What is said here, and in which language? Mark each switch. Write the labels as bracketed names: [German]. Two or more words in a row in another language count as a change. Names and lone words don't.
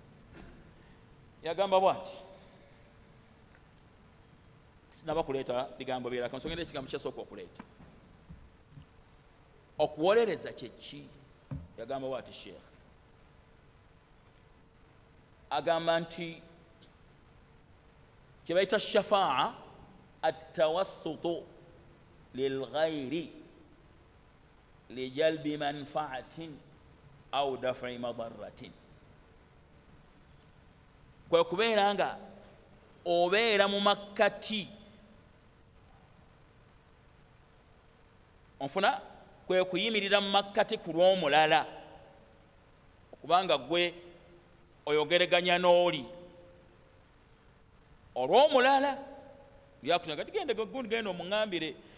[Ganda] Yagamba bw'ati, sinaba kuleeta bigambo birala, kansongera ekigambo kyasooka okuleeta. Okuwolereza kyeki? Yagamba bw'ati Sheikh, agamba nti kye bayita shafaa [Arabic] التوسط للغير لجلب منفعة أو دفع مضرة [Ganda] kwe kubeera nga obeera mu makkati onfuna kwe kuyimirira mu makkati ku lw'omulala okubanga gwe oyogeraganya n'oli olw'omulala yakunaga tigenda gundi genda omuŋambire